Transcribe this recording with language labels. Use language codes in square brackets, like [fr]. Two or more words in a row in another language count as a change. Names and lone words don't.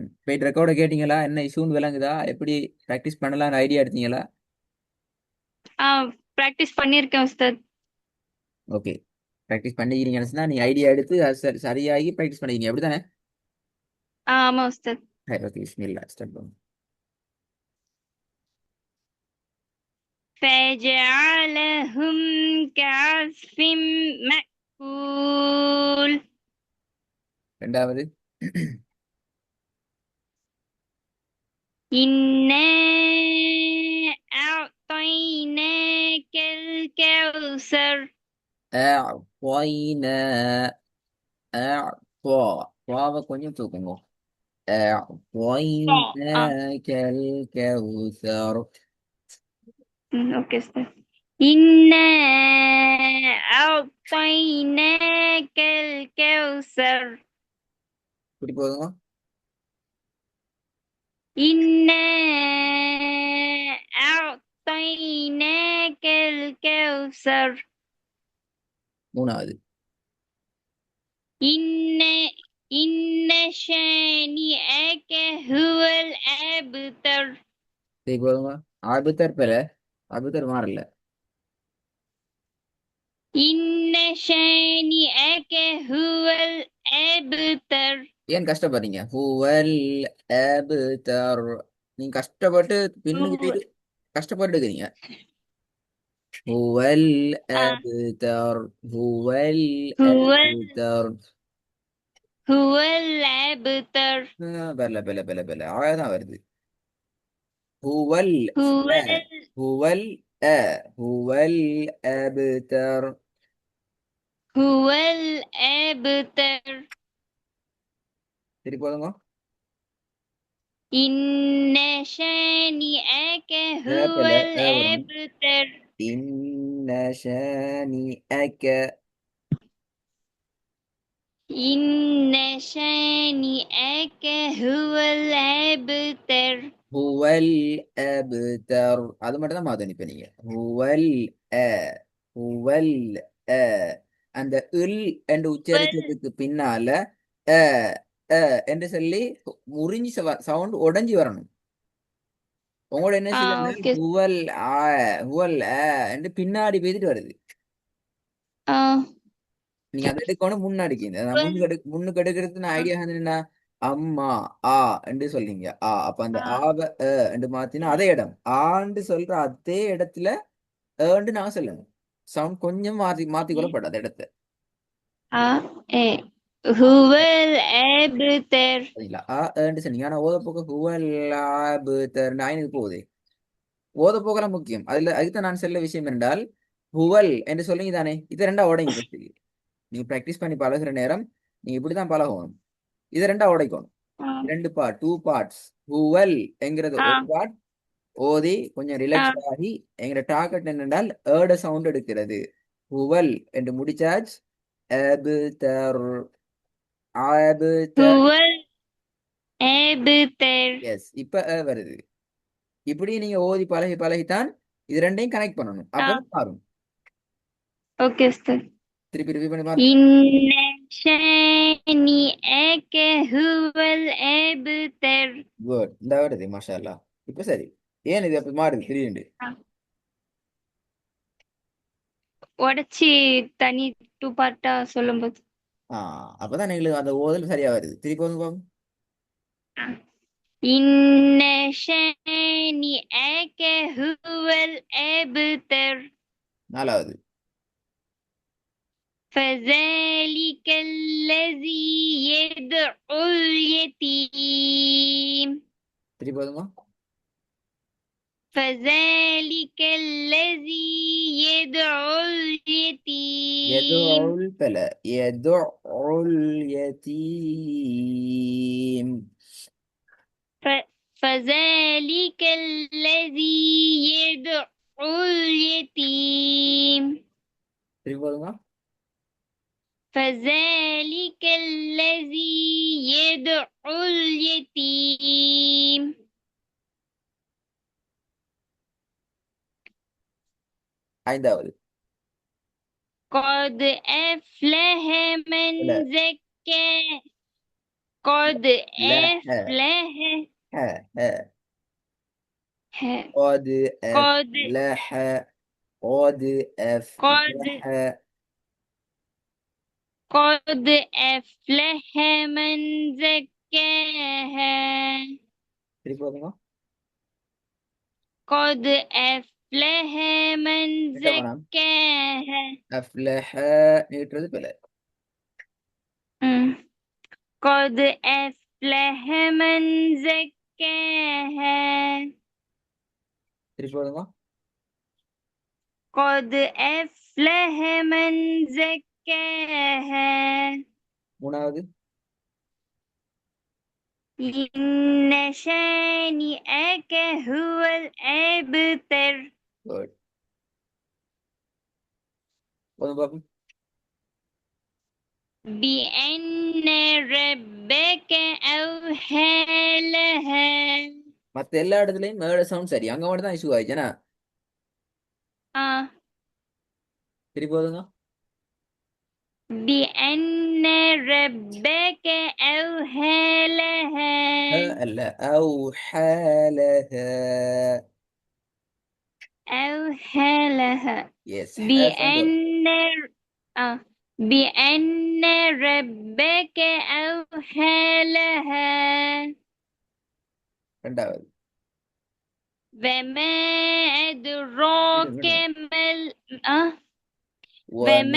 [ta] போயிட்டு ரெக்கார்டை கேட்டீங்களா? என்ன இஷ்யூன்னு விளங்குதா? எப்படி ப்ராக்டிஸ் பண்ணலாம்னு ஐடியா எடுத்தீங்களா? ஆ பிராக்டிஸ் பண்ணியிருக்கேன் உஸ்தாத். ஓகே. ப்ராக்டிஸ் பண்ணிக்கிறீங்கன்னு சொன்னா நீ ஐடியா எடுத்து அது சரியாகி ப்ராக்டிஸ் பண்ணிக்கிறீங்க அப்படித்தானே? ஆமா உஸ்தாத். சரி ஓகே பிஸ்மில்லா ஸ்டார்ட் பண்ணுங்க. [ar] فجعلهم كعصف مأكول. [ta] ரெண்டாவது. [ar] إنا أعطيناك الكوثر. أعطينا أعطى [ta] واவை கொஞ்சம் தூக்குங்க. ஆ [ar] أعطيناك الكوثر. [ta] ஓகே உஸ்தாத். [ar] إنا أعطيناك الكوثر. [ta] இப்படி போதுங்க. [ar] إنا أعطيناك الكوثر. [ta] மூணாவது. [ar] إن إن شانئك هو الأبتر. [ta] இப்படி போதுங்க. ஆபத்தர் பெற ஆபத்தர் மாறல. [ar] إن شانئك هو الأبتر. [ta] ஏன் கஷ்டப்படுறீங்க? [ar] هو الأبتر. [ta] நீங்க கஷ்டப்பட்டு பின்னுக்கு [ar] هو [ta] கஷ்டப்பட்டு இருக்கிறீங்க. ஹுவல் آه [ar] الأبتر. هو هو அப்தர். هو الأبتر. [ta] பல பல பல பல அழகாதான் வருது. ஹுவல் [ar] هو آ هو آ هو الأبتر. هو الأبتر. [ta] சரி போதுங்க. [ar] إن شانئك هو [ta] பல வரும். [ar] الأبتر. إن شانئك. إن شانئك هو الأبتر. هو الأبتر. [ta] அது மட்டும் தான் மாத்தணும் இப்ப நீங்க. [ar] هو آ هو [ta] அ அந்த இல் என்று உச்சரிக்கிறதுக்கு பின்னால அ அ என்று சொல்லி முறிஞ்சி சவுண்ட் உடைஞ்சி வரணும். உங்களோட என்ன செய்யுதுன்னா ஓகே. [ar] هو آ هو [ta] என்று பின்னாடி பேசிட்டு வருது. ஆ நீங்க அதை எடுக்கணும் முன்னாடிக்கு. நான் முன்னுக்கு எடுக்கிறது நான் ஐடியா என்ன? அம்மா ஆ என்று சொல்றீங்க. அப்ப அந்த ஆவ என்று மாத்தினா அதே இடம் ஆண்டு சொல்ற அதே இடத்துல ஏண்டு நான் சொல்லணும். சவுண்ட் கொஞ்சம் மாத்தி மாத்தி கொள்ளப்படாத இடத்த. [ar] ஆ ஏ هو الأبتر. [ta] சரிங்களா? ஏண்டு சொன்னீங்க. ஆனா ஓத போக்க ஹுவல் நாயினுக்கு போகுது. ஓத போக்கெல்லாம் முக்கியம். அதுதான் நான் சொல்ல விஷயம் என்றால் ஹுவல் என்று சொல்லிங்க தானே. இது ரெண்டா உடைங்க first. நீங்க ப்ராக்டிஸ் பண்ணி பழகுற நேரம் நீங்க இப்படிதான் பழகணும். இது ரெண்டா உடைக்கணும். ஆ ரெண்டு பார்ட், [en] two parts. [ta] ஹுவல் என்கிறது ஆ ஒரு பார்ட். ஓதி கொஞ்சம் ஆ ரிலாக்ஸ் ஆகி எங்கட டார்கெட் என்னென்றால் சவுண்ட் எடுக்கிறது. [ar] ஹுவல் என்று முடிச்சாச்சு. أبتر أبتر. هو الأبتر. [ta] எஸ் இப்ப வருது. இப்படி நீங்க ஓதி பழகி பழகித்தான் இது ரெண்டையும் கனெக்ட் பண்ணணும். ஆ அப்பதான் மாறும். ஓகே உஸ்தாத். திருப்பி ரிப்பீட் பண்ணி பாருங்க. [ar] إن شانئك هو الأبتر. [ta] குட். இந்த வருது [ar] ما شاء الله. [ta] இப்ப சரி. ஏன் இது அப்படி மாறுது திடீர்னு? உடைச்சி தனி டூ பார்ட்டா சொல்லும்போது. அப்பதான் எங்களுக்கு அந்த ஓதல் சரியா வருது. திருப்பி வந்து பாருங்க. [ar] إن شانئك هو الأبتر. [ta] நாலாவது. [ar] فذلك الذي يدعو اليتيم. [ta] திருப்பி வந்துங்க. [ar] فذلك الذي يدعو اليتيم. يدعو البلاء يدعو اليتيم. فذلك الذي يدعو اليتيم [ta] திருப்பி போதுங்க. [ar] فذلك الذي يدعو اليتيم [ta] ஐந்தாவது. [ar] قد أفلح من [ta] இல்ல. [ar] زكى قد ல ஹ أفلح ஹ ஹ. قد قد أفلح. قد قد أفلح. قد أفلح من زكاها [ta] திருப்பி போதுங்க. [ar] قد أفلح من [ta] கிட்ட வேணாம். [ar] زكاها [ta] أفلح நீட்டுறது பிழை. [ar] قد أفلح من زكاها [ta] திருப்பி போதுங்க. [ar] قد أفلح من زكاها [ta] மூணாவது. [ar] إن شانئك هو الأبتر [ta] குட். போதும் பாப்போம். [ar] بأن ربك أوحى لها [ta] மத்த எல்லா இடத்துலயும் மேட சவுண்ட் சரி, அங்க மட்டும் தான் இஷ்யூ ஆயிடுச்சுனா. திருப்பி போதுங்க. [ar] بأن ربك أوحى لها அல்ல أوحالها. أوحى لها [ta] எஸ் சவுண்ட் வரும். [ar] بأن بأن ربك أوحى لها [ta] ரெண்டாவது. [ar] وما أدراك ما وما